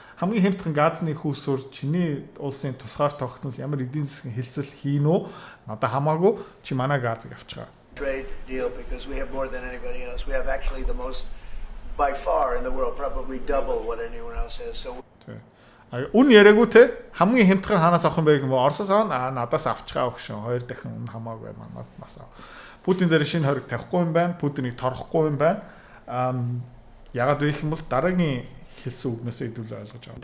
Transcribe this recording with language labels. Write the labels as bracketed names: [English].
[Mongolian] хамгийн хямдхан газны хүүсүр чиний улсын тусгаар тогтнол ямар эдийн засгийн хилцэл хийн үү? Надад хамаагүй чи манай газыг авчгаа. [English] Trade deal because we have more than anybody else. We have actually the most by far in the world, probably double what anyone else has. So [Mongolian] Үн яриаггүй те хамгийн хямдхан хаанаас авах юм бэ гэм Оросоос авна надаас авчгаа өгшөн 2 дахин үн хамаагүй манаас ав. Путин дээр шинэ хориг тавихгүй юм байна. Путинийг торгохгүй юм байна. Ягаад вэ гэх юм бол дараагийн хэлсэн үгнээс хэдүүл ойлгож байгаа.